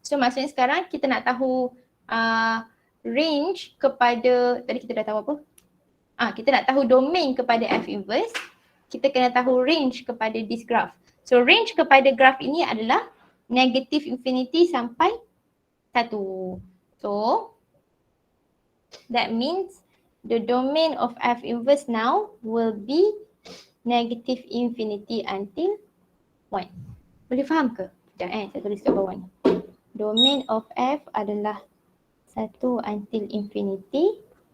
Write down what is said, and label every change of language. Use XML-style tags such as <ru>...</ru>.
<ms>So maksudnya sekarang kita nak tahu range kepada, tadi kita dah tahu apa? Kita nak tahu domain kepada f inverse, kita kena tahu range kepada</ms> <en>this graph.</en> <ms>So range kepada graph ini adalah negative infinity sampai 1.</ms> <en>So that means the domain of f inverse now will be negative infinity until 1.</en> <ms>Boleh faham ke? Sekejap saya tulis kat bawah ni.</ms> <en>Domain of f adalah 1 until infinity.</en>